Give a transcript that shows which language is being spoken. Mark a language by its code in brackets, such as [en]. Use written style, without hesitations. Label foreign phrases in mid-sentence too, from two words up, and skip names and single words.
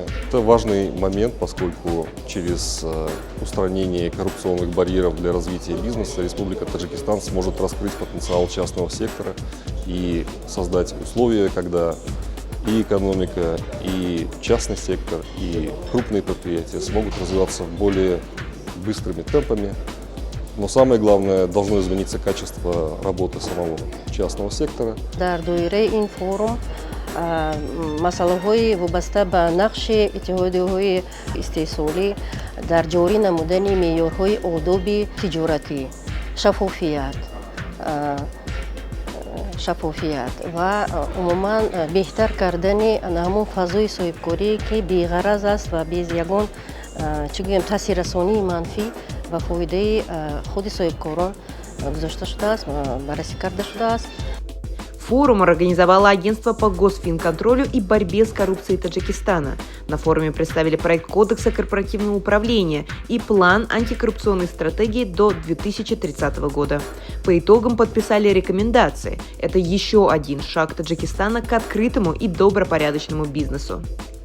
[ru] Это важный момент, поскольку через устранение коррупционных барьеров для развития бизнеса Республика Таджикистан сможет раскрыть потенциал частного сектора и создать условия, когда и экономика, и частный сектор, и крупные предприятия смогут развиваться более быстрыми темпами. Но самое главное, должно измениться качество работы самого частного сектора. [tg] مسائل وابسته به نقش اتحادیه‌های استحصالی در جاری نمودن معیارهای آداب تجارتی، شفافیت و عموما بهتر کردن همون فضای صاحبکاری که بی‌غرض است و без یگان تاثیر رسانی منفی و فایده خود صاحبکاران گذاشته شده است، بررسی کرده شده است. [ru] Форум организовало Агентство по госфинконтролю и борьбе с коррупцией Таджикистана. На форуме представили проект Кодекса корпоративного управления и план антикоррупционной стратегии до 2030 года. По итогам подписали рекомендации. Это еще один шаг Таджикистана к открытому и добропорядочному бизнесу.